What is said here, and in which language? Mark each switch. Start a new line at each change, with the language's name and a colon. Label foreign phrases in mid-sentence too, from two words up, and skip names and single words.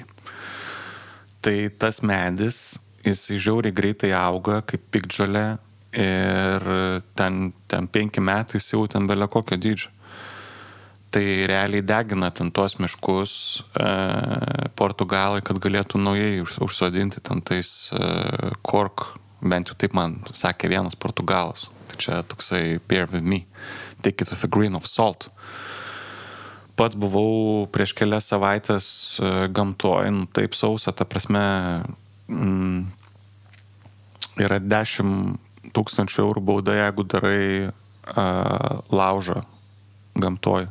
Lithuanian: Tai tas medis, jis žiauriai greitai auga kaip piktžolė ir ten 5 metais jau ten belia kokio dydžio. Tai realiai degina ten tuos miškus Portugalai, kad galėtų naujai užsodinti ten tais cork, bent jau taip man sakė vienas Portugalas. Tai čia toksai
English: bear with me, take it with a grain of salt.
Lithuanian: Pats buvau prieš kelias savaitės gamtoj, nu taip sausa, ta prasme, yra 10 000 eurų bauda, jeigu darai laužą gamtoj.